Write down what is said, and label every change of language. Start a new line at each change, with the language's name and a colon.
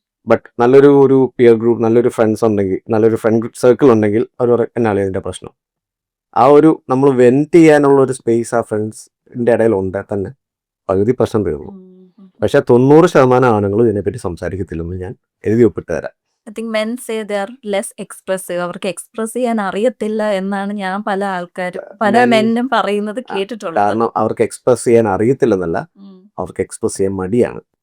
Malayalam: But നല്ലൊരു peer group, നല്ലൊരു friends ഉണ്ടെങ്കിൽ, നല്ലൊരു ഫ്രണ്ട് സർക്കിൾ ഉണ്ടെങ്കിൽ അവർ പറയും, എന്നാണ് ഇതിന്റെ പ്രശ്നം. നമ്മൾ വെന്റ് ചെയ്യാനുള്ള ഒരു സ്പേസ് ആ ഫ്രണ്ട്സിന്റെ ഇടയിൽ ഉണ്ടെങ്കിൽ തന്നെ പകുതി പ്രശ്നം തീർന്നു. പക്ഷെ 90% ആണുങ്ങളും ഇതിനെപ്പറ്റി സംസാരിക്കത്തില്ലെന്ന് ഞാൻ എഴുതി ഒപ്പിട്ട് തരാം.
English: I think men say they are less expressive.
Malayalam: അവർക്ക് എക്സ്പ്രസ് ചെയ്യാൻ അറിയത്തില്ല എന്നാണ് ഞാൻ പല മെന്നും പറയുന്നത് കേട്ടിട്ടുള്ളത്. കാരണം അവർക്ക് എക്സ്പ്രസ് ചെയ്യാൻ അറിയത്തില്ലെന്നല്ല, അവർക്ക് എക്സ്പ്രസ് ചെയ്യാൻ മടിയാണ്.